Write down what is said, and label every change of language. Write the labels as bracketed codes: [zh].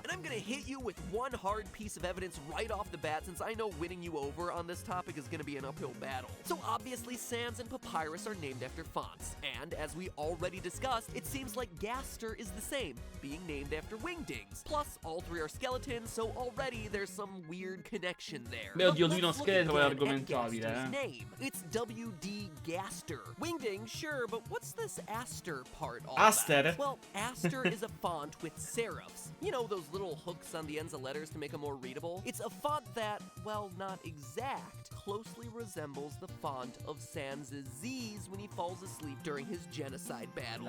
[en] And I'm gonna hit you with one hard piece of evidence right off the bat, since I know winning you over on this topic is gonna be an uphill battle. So obviously Sans and Papyrus are named after fonts, and as we already discussed, it seems like Gaster is the same, being named after Wingdings. Plus, all three are skeletons, so already there's some weird connection there. [it] Beh, oddio, lui non scheletro è argomentabile, [en] name. It's WD Gaster. Wingdings, sure, but what's this Aster part all Aster? about? Well, Aster is a font with serifs. You know, those little hooks on the ends of letters to make them more readable? It's a font that, well, not exact, closely resembles the font of Sans' Z's when he falls asleep during his genocide battle.